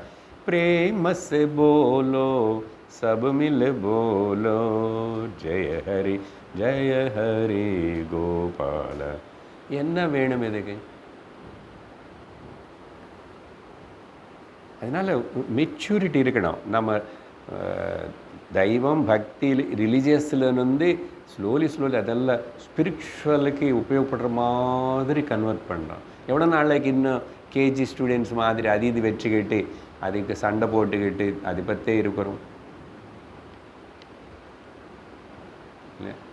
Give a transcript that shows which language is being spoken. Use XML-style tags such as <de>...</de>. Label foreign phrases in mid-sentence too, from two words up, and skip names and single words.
<hi>பிரேம से बोलो सब मिल बोलो जय हरि गोपाल.</hi> <ta>என்ன வேணும் இதுக்கு? அதனால் மெச்சூரிட்டி இருக்கணும். நம்ம</ta> <te>దైవం భక్తి రిలీజియస్లో నుండి</te> <ta>ஸ்லோலி அதெல்லாம் ஸ்பிரிச்சுவலுக்கு உபயோகப்படுற மாதிரி கன்வெர்ட் பண்ணுறோம். எவ்வளோ நாளைக்கு இன்னும்</ta> <en>KG students</en> <ta>மாதிரி அது இது வச்சுக்கிட்டு அதுக்கு சண்டை போட்டுக்கிட்டு அதை பற்றே இருக்கிறோம் இல்லை?</ta>